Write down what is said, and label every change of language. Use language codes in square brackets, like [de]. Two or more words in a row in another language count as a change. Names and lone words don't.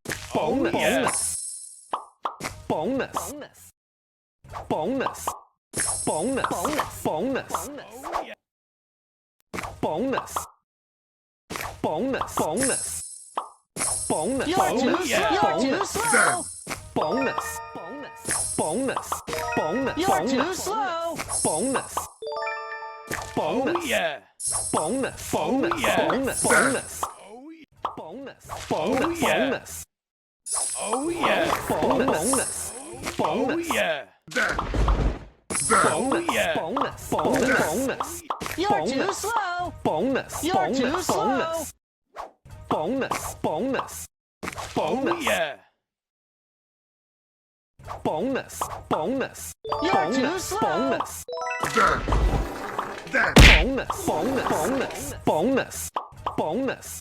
[en] bonus, bonus, bonus, bonus, bonus, bonus, bonus, bonus, bonus, You're too slow. bonus, bonus, bonus, You're too slow. bonus, bonus, yeah. bonus, bonus, bonus, bonus, bonus, bonus, bonus, Oh yeah. bonus, Oh bonus, yeah. bonus, yeah. bonus, bonus, You're too slow. bonus, You're too bonus, slow. bonus, bonus, Oh bonus, yeah. bonus, bonus, You're too bonus, slow. bonus, Dead. bonus, bonus, bonus, bonus,